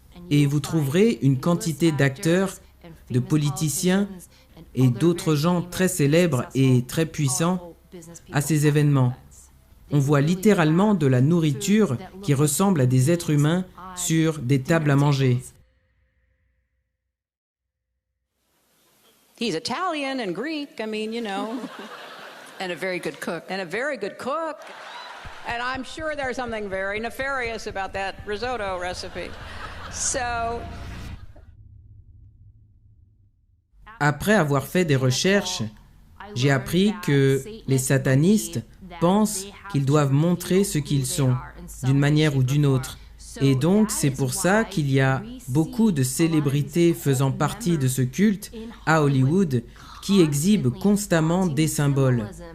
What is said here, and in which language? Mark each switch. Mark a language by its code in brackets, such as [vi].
[fr] Et vous trouverez une quantité d'acteurs, de politiciens et d'autres gens très célèbres et très puissants à ces événements. On voit littéralement de la nourriture qui ressemble à des êtres humains sur des tables à manger. [en] He's Italian and Greek, I mean, you know. And a very good cook. And a very good cook. And I'm sure there's something very nefarious about that risotto recipe. So... [fr] Après avoir fait des recherches, j'ai appris que les satanistes pensent qu'ils doivent montrer ce qu'ils sont, d'une manière ou d'une autre. Et donc, c'est pour ça qu'il y a beaucoup de célébrités faisant partie de ce culte à Hollywood qui exhibent constamment des symboles.